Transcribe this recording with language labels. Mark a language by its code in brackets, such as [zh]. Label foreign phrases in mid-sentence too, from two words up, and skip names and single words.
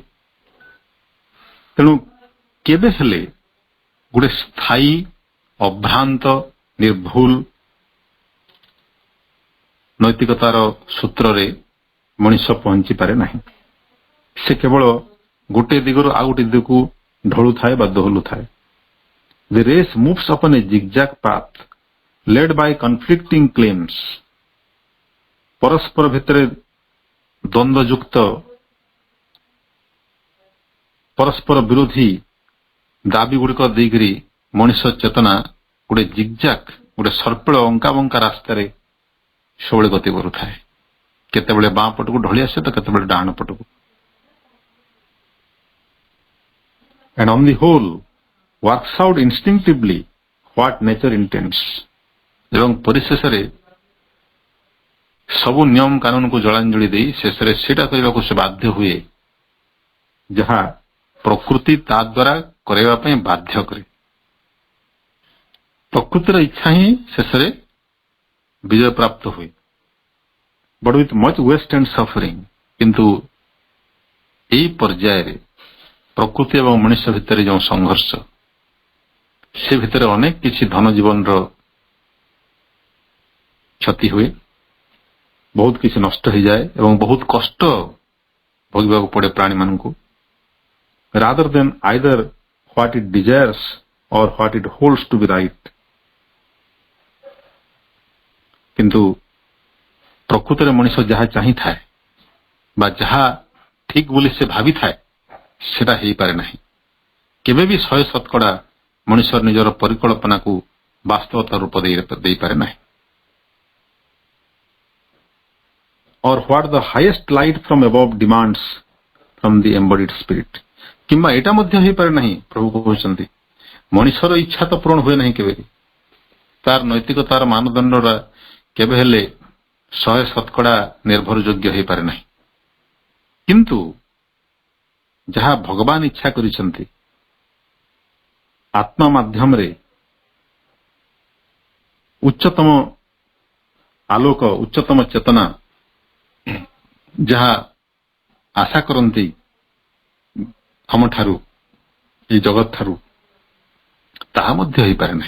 [or] ତେଣୁ କେବେ ହେଲେ ଗୋଟେ ସ୍ଥାୟୀ, ଅଭ୍ରାନ୍ତ, ନିର୍ଭୁଲ ନୈତିକତାର ସୂତ୍ରରେ ମଣିଷ ପହଞ୍ଚି ପାରେ ନାହିଁ। ସେ କେବଳ ଗୋଟିଏ ଦିଗରୁ ଆଉ ଗୋଟିଏ ଦିଗକୁ ଢଳୁଥାଏ ବା ଦୋହଲୁଥାଏ। [en] The race moves upon a zigzag path led by conflicting claims. [or] ପରସ୍ପର ଭିତରେ ଦ୍ୱନ୍ଦ୍ୱଯୁକ୍ତ, ପରସ୍ପର ବିରୋଧୀ ଦାବି ଗୁଡ଼ିକ ଦେଇକରି ମଣିଷ ଚେତନା ଗୋଟେ ଜିଗଜାକ୍, ଗୋଟେ ସର୍ପିଳ ଅଙ୍କା ବଙ୍କା ରାସ୍ତାରେ ସବୁବେଳେ ଗତି କରୁଥାଏ। କେତେବେଳେ ବାଁ ପଟକୁ ଢଳି ଆସେ ତ କେତେବେଳେ ଡାହାଣ ପଟକୁ। [en] And on the whole works out instinctively what nature intends. [or] ଏବଂ ପରିଶେଷରେ ସବୁ ନିୟମ କାନୁନକୁ ଜଳାଞ୍ଜଳି ଦେଇ ଶେଷରେ ସେଇଟା କରିବାକୁ ସେ ବାଧ୍ୟ ହୁଏ ଯାହା ପ୍ରକୃତି ତା ଦ୍ୱାରା କରାଇବା ପାଇଁ ବାଧ୍ୟ କରେ। ପ୍ରକୃତିର ଇଚ୍ଛା ହିଁ ଶେଷରେ ବିଜୟ ପ୍ରାପ୍ତ ହୁଏ, [en] but with much waste and suffering. [or] କିନ୍ତୁ ଏହି ପର୍ଯ୍ୟାୟରେ ପ୍ରକୃତି ଏବଂ ମଣିଷ ଭିତରେ ଯେଉଁ ସଂଘର୍ଷ, ସେ ଭିତରେ ଅନେକ କିଛି ଧନ ଜୀବନର କ୍ଷତି ହୁଏ, ବହୁତ କିଛି ନଷ୍ଟ ହୋଇଯାଏ ଏବଂ ବହୁତ କଷ୍ଟ ଭୋଗିବାକୁ ପଡେ ପ୍ରାଣୀମାନଙ୍କୁ। [en] rather than either what it desires or what it holds to be right. [or] କିନ୍ତୁ ପ୍ରକୃତରେ ମଣିଷ ଯାହା ଚାହିଁଥାଏ ବା ଯାହା ଠିକ ବୋଲି ସେ ଭାବିଥାଏ ସେଟା ହେଇପାରେ ନାହିଁ। କେବେ ବି 100% ମଣିଷ ନିଜର ପରିକଳ୍ପନାକୁ ବାସ୍ତବତା ରୂପ ଦେଇପାରେ ନାହିଁ। [en] or what the highest light from above demands from the embodied spirit. [or] କିମ୍ବା ଏଇଟା ମଧ୍ୟ ହେଇପାରେ ନାହିଁ, ପ୍ରଭୁ କହୁଛନ୍ତି ମଣିଷର ଇଚ୍ଛା ତ ପୂରଣ ହୁଏ ନାହିଁ କେବେ। ତାର ନୈତିକତାର ମାନଦଣ୍ଡଟା କେବେ ହେଲେ 100% ନିର୍ଭରଯୋଗ୍ୟ ହୋଇପାରେ ନାହିଁ। କିନ୍ତୁ ଯାହା ଭଗବାନ ଇଚ୍ଛା କରିଛନ୍ତି ଆତ୍ମା ମାଧ୍ୟମରେ ଉଚ୍ଚତମ ଆଲୋକ, ଉଚ୍ଚତମ ଚେତନା ଯାହା ଆଶା କରନ୍ତି ଆମଠାରୁ, এই ଜଗତ ଠାରୁ, ତାହା ମଧ୍ୟ ହୋଇପାରେ ନାହିଁ।